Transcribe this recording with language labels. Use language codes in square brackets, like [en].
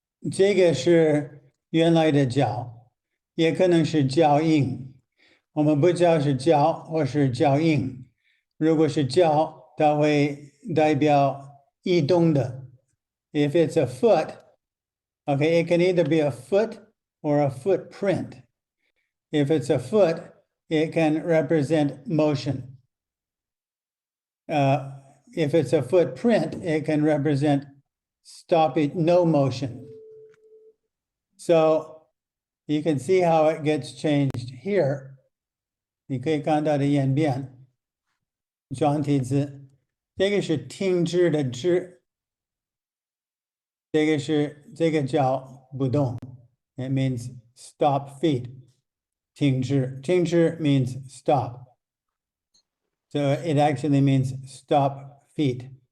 [zh] 这个是原来的角，也可能是脚印，我们不知道是脚或是脚印。如果是脚，它会代表移动的。 [en] If it's a foot, okay, it can either be a foot or a footprint. If it's a foot, it can represent motion. If it's a footprint, it can represent no motion. So you can see how it gets changed here. [zh] 你可以看到的演变，壮体字，这个是停止的止，这个叫不动。 [en] It means stop feet. 停止 means stop. So it actually means stop feet.